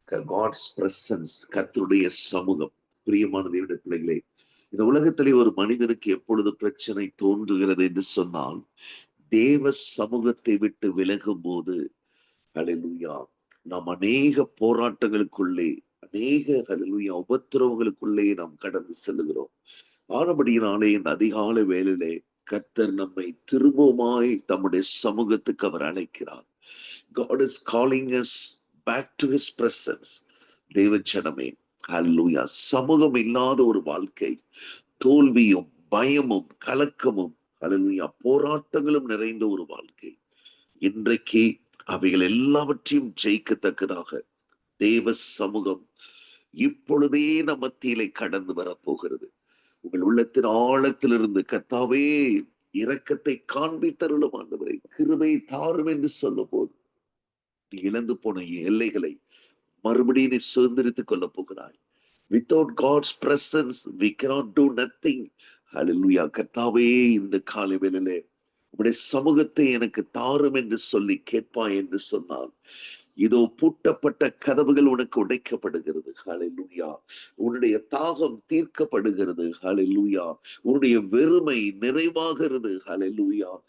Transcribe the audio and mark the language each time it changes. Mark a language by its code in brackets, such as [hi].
[en] God's presence, [ta] கர்த்தருடைய சமூகம். பிரியமான தேவனுடைய பிள்ளைகளே, இந்த உலகத்திலே ஒரு மனிதனுக்கு எப்பொழுது பிரச்சனை தோன்றுகிறது என்று சொன்னால், தேவ சமூகத்தை விட்டு விலகும் போது ஹல்லேலூயா நாம் அநேக போராட்டங்களுக்குள்ளே, அநேக ஹல்லேலூயா உபத்திரவங்களுக்குள்ளே நாம் கடந்து செல்லுகிறோம். ஆனபடியினாலே இந்த அதிகாலை வேளையிலே கர்த்தர் நம்மை திரும்பவுமாய் தம்முடைய சமூகத்துக்கு அவர் அழைக்கிறார். [en] God is calling us back to his presence. [ta] தேவச்சனமே, ஹல்லேலூயா. சமூகம் இல்லாத ஒரு வாழ்க்கை தோல்வியும் பயமும் கலக்கமும் ஹல்லேலூயா போராட்டங்களும் நிறைந்த ஒரு வாழ்க்கை. இன்றைக்கு அவைகள் எல்லாவற்றையும் ஜெயிக்கத்தக்கதாக தேவ சமூகம் இப்பொழுதே நம் மத்தியிலே கடந்து வரப்போகிறது. உங்கள் உள்ளத்தின் ஆழத்திலிருந்து கர்த்தாவே இரக்கத்தை காண்பித்தருளும் ஆண்டவரே, கிருபை தாரும் என்று சொல்லும் போது நீ இழந்து போன எல்லைகளை மறுபடியும் நீ சுதந்திரித்துக் கொள்ள போகிறாய். [en] Without God's presence we cannot do nothing. [ta] ஹல்லேலூயா. கர்த்தாவே, இந்த காலை வேளையிலே உம்முடைய சமூகத்தை எனக்கு தாரும் என்று சொல்லி கேட்பாய் என்று சொன்னால், இதோ பூட்டப்பட்ட கதவுகள் உனக்கு உடைக்கப்படுகிறது. ஹல்லேலூயா. உன்னுடைய தாகம் தீர்க்கப்படுகிறது. ஹல்லேலூயா. உன்னுடைய வெறுமை நிறைவாகிறது. ஹல்லேலூயா.